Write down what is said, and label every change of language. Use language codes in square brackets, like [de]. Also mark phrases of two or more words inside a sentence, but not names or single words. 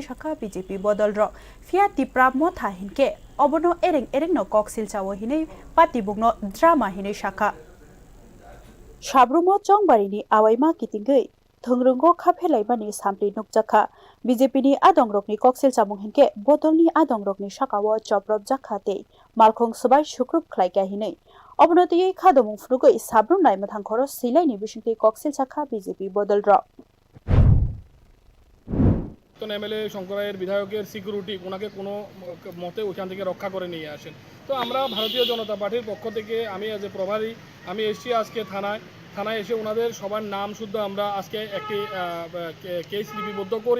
[trp] शाखा बीजेपी बदल र फिया तिप्रामो थाहिनके अबनो एरें एरें न कक्सिल चावहिनै पातिबुंनो ड्रामा हिनै शाखा साब्रुमो चंबारिनि आवाइमा कितिंगै थंरोंगो खाफेलाइमानि सामप्लि नुकजाखा बीजेपी आदंग्रकनि कक्सिल चामुं हिनके बदलनि आदंग्रकनि शाखाओ चप्रब जाखाते मालखं सबाय शुक्रुब ख्लाइकाहिनै अबनतियै खादमुं फुनुगै साब्रुम नाइमथांखरो सिलाइनि बिसुंति कक्सिल शाखा बीजेपी बदल र [bn] এমএলএ শঙ্করায়ের বিধায়কের সিকিউরিটি ওনাকে কোনো মতে ওখান থেকে রক্ষা করে নিয়ে আসেন। তো আমরা ভারতীয় জনতা পার্টির পক্ষ থেকে আমি [en] as a [bn] প্রভারী আমি এসেছি আজকে থানায় এসে ওনাদের সবার নাম শুদ্ধ আমরা আজকে একটি কেস লিপিবদ্ধ করি।